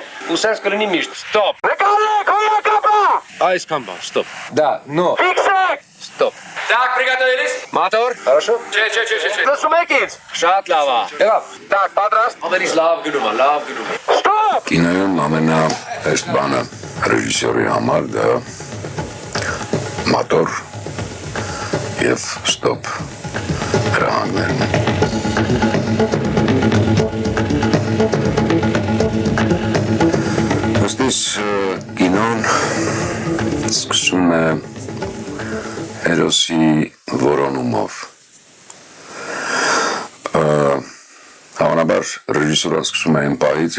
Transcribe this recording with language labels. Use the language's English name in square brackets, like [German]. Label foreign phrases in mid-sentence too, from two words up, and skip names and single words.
[Armenian] Ուսած կլինի միշտ, stop! Նկարեք, հոյակապա! Այսքան բան, [English] stop. [Russian] Да, но. [Armenian] Ֆիքսեք! [English] Stop. [Russian] Так, приготовились? Motor, хорошо? [Armenian] Չէ։ Լսում եք ինձ? Շատ լավ է։ Եղավ։ Так, պատրաստ։ Ամենից լավ գնում է, լավ գնում է։ Ստոպ! Կինոյում ամենահեշտ բանը ռեժիսորի համար դա մոտոր եւ ստոպ հրահանգներն են։ Ոստիս կինոն սկսում է հերոսի որոնումով։ Հավանաբար ռեժիսորը սկսում է այն պահից,